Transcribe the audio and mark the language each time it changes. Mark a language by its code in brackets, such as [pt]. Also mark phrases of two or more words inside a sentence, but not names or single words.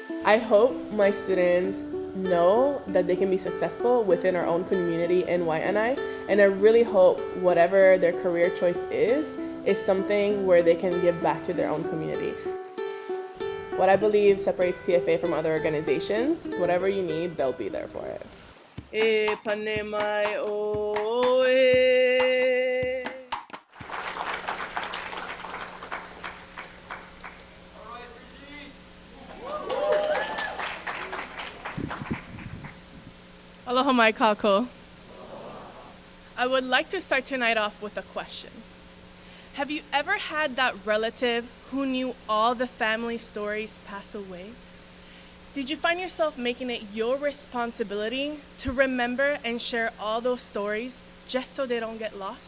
[en] I hope my students know that they can be successful within our own community in Wai'anae, and I really hope whatever their career choice is something where they can give back to their own community. What I believe separates TFA from other organizations, whatever you need, they'll be there for it. [haw] E panemai o e. Aloha mai kako. [en] I would like to start tonight off with a question. Have you ever had that relative who knew all the family stories pass away? Did you find yourself making it your responsibility to remember and share all those stories just so they don't get lost?